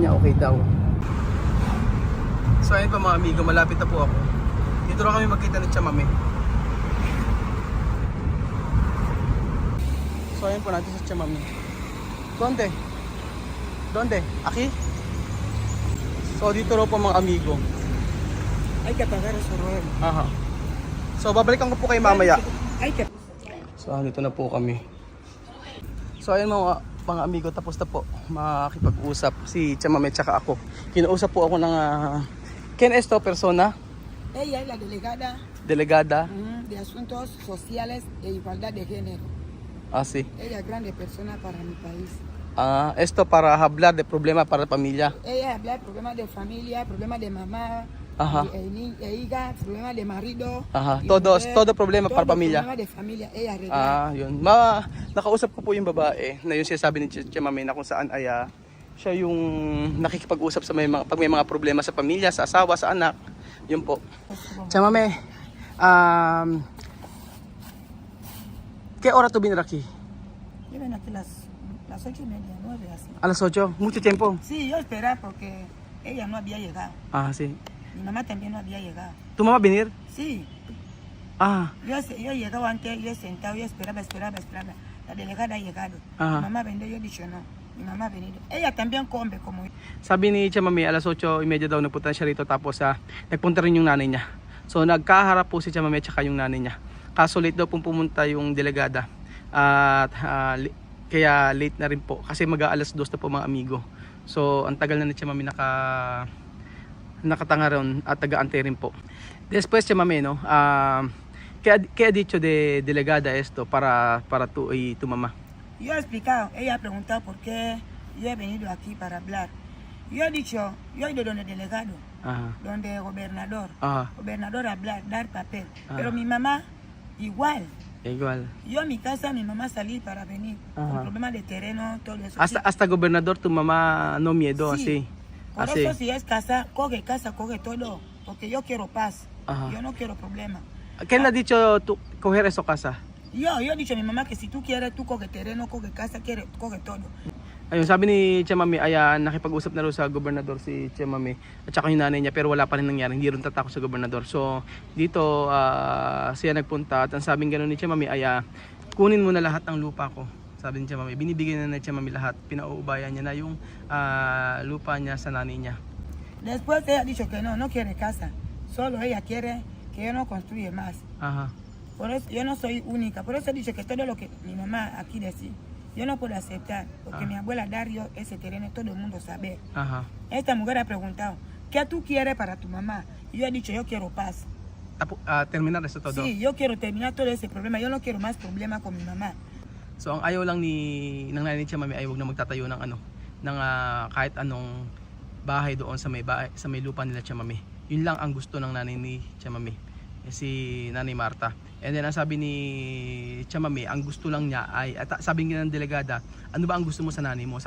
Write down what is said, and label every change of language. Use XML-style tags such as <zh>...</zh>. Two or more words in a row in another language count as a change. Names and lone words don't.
<tl>So sabi niya okay daw. So ayun po mga amigo, malapit na po ako. Dito na kami magkita ni Chamame. So ayun po natin sa Chamame.</tl> <es>Donde? Donde? Aki?</es> <tl>So dito raw po mga amigo.</tl> <es>Hay que pagar eso, Roel. Aha.</es> <tl>So babalikan ko po kayo mamaya.</tl> <es>Hay que...</es> <tl>So dito na po kami. So ayun mga amigo, tapos na po makikipag-usap si Chamame tsaka ako. Kinausap po ako ng</tl> <es>¿quién es esta persona? Ella es la delegada Delegada. de Asuntos Sociales e Igualdad de Género. Ah, sí. Ella es grande persona para mi país. Esto para hablar de problema para la familia. Ella habla de problemas de familia, problemas de mamá, Ajá. hija, problemas de marido. Aha, y todo mujer, problema para familia. Problemas de familia, ella arregla.</es> <tl>Yun. Nakausap ko po yung babae na yung sinasabi ni Chamame na kung saan ay siya yung nakikipag-usap sa pag may mga problema sa pamilya, sa asawa, sa anak. Yun po. Chamame,</tl> <es>¿qué hora tú vienes aquí? Yo ven aquí las 8:30, 9 así. A las 8, mucho tiempo. Sí, yo esperaba porque ella no había llegado. Sí. Mi mamá también no había llegado. ¿Tu mamá va a venir? Sí, yo llegaba antes, yo sentado, yo esperaba. La delegada ha llegado. Ajá. Mi mamá vendió, yo he dicho no. Mi mamá ha venido. Ella también come como yo.</es> <tl>Sabi ni Chamame, alas 8:30 daw nagpunta siya rito, tapos nagpunta rin yung nanay niya. So nagkaharap po si Chamame at saka yung nanay niya. Kaso late daw pong pumunta yung delegada. At kaya late na rin po kasi mag-aalas 2 na po mga amigo. So ang tagal na ni Chamame nakatanga ron at taga-ante rin po.</tl> <es>Después Chamame, no? ¿Qué ha dicho de delegada esto para tú y tu mamá? Yo he explicado, ella ha preguntado por qué yo he venido aquí para hablar. Yo he dicho, yo he ido donde delegado, donde gobernador. Gobernador hablar, dar papel. Pero mi mamá, igual. Igual. Yo en mi casa, mi mamá salí para venir. Con problemas de terreno, todo eso. Hasta gobernador tu mamá no miedo, Sí. así. Por Así. eso si es casa, coge todo. Porque yo quiero paz. Yo no quiero problema. ¿Quién le ha dicho tú coger eso casa? Yo he dicho a mi mamá que si tú quieres, tú coge terreno, coge casa, coge todo.</es> <tl>Ayun, sabi ni Chamame, nakipag-usap na rin sa gobernador si Chamame at saka yung nanay niya, pero wala pa rin nangyari, hindi rin tatakot sa gobernador. So dito siya nagpunta at ang sabing gano'n ni Chamame kunin mo na lahat ng lupa ko. Sabi ni Chamame, binibigyan na ni Chamame lahat, pinauubayan niya na yung lupa niya sa nanay niya.</tl> <es>Después ella ha dicho que no quiere casa, solo ella quiere que yo no construya más. Por eso yo no soy única, por eso he dicho que todo lo que mi mamá aquí decía, yo no puedo aceptar, porque mi abuela Dario ese terreno, todo el mundo sabe. Esta mujer ha preguntado, ¿qué tú quieres para tu mamá? Y yo he dicho, yo quiero paz. Terminar eso todo. Sí, yo quiero terminar todo ese problema, yo no quiero más problema con mi mamá.</es> <tl>So ang ayaw lang ng nanay ni Chamame ay huwag na magtatayo ng kahit anong bahay doon sa may lupa nila Chamame. Yun lang ang gusto ng nanay ni Chamame, si Nanay Marta.</tl> <en>And then</en> <tl>ang sabi ni Chamame, ang gusto lang niya ay, sabi ng delegada, ano ba ang gusto mo sa nanay mo?</tl>